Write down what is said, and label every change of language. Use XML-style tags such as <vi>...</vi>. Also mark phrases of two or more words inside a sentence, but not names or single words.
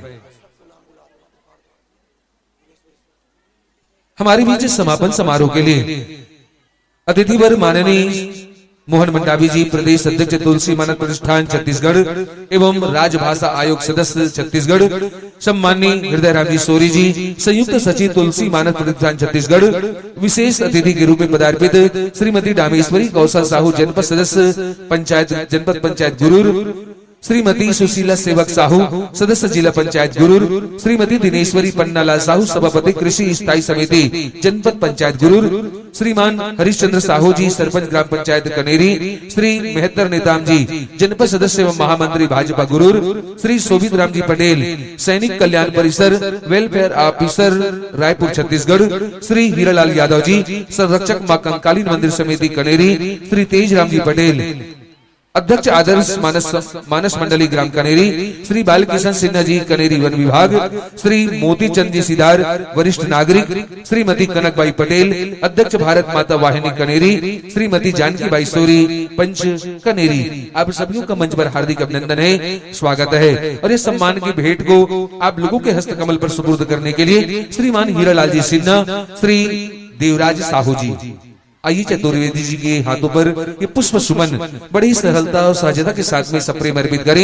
<hi>हमारे बीच समापन समारोह के लिए अतिथिवर माननीय मोहन मंडावी जी प्रदेश अध्यक्ष तुलसी मानक प्रतिष्ठान छत्तीसगढ़ एवं राजभाषा आयोग सदस्य छत्तीसगढ़, सम्माननीय हृदय राम जी सोरी जी संयुक्त सचिव तुलसी मानक प्रतिष्ठान छत्तीसगढ़, विशेष अतिथि के रूप में पदार्पित श्रीमती डामेश्वरी कौशल साहू जनपद सदस्य जनपद पंचायत गुरूर, श्रीमती सुशीला सेवक साहू सदस्य जिला पंचायत गुरूर, श्रीमती दिनेश्वरी पन्नालाल साहू सभापति कृषि स्थायी समिति जनपद पंचायत गुरूर, श्रीमान हरिश्चंद्र साहू जी सरपंच ग्राम पंचायत कनेरी, श्री मेहतर नेताम जी जनपद सदस्य एवं महामंत्री भाजपा गुरूर, श्री शोभित राम जी पटेल सैनिक कल्याण परिसर वेलफेयर ऑफिसर रायपुर छत्तीसगढ़, श्री हीरालाल यादव जी संरक्षक मां कंकालीन मंदिर समिति कनेरी, श्री तेज राम जी पटेल अध्यक्ष आदर्श मानस मंडली ग्राम कनेरी, श्री बालकिशन सिन्हा जी कनेरी वन विभाग, श्री मोती चंद जी सिदार वरिष्ठ नागरिक, श्रीमती कनकबाई पटेल अध्यक्ष भारत माता वाहिनी कनेरी, श्रीमती जानकी बाई सोरी पंच कनेरी। आप सभी का मंच पर हार्दिक अभिनंदन है, स्वागत है। और इस सम्मान की भेंट को आप लोगों के हस्त कमल पर सुपुर्द करने के लिए श्रीमान हीरालाल जी सिन्हा, श्री देवराज साहू जी, आइए चतुर्वेदी जी के हाथों पर ये पुष्प सुमन बड़ी सरलता और सहजता के साथ में सप्रेम अर्पित करें।</hi>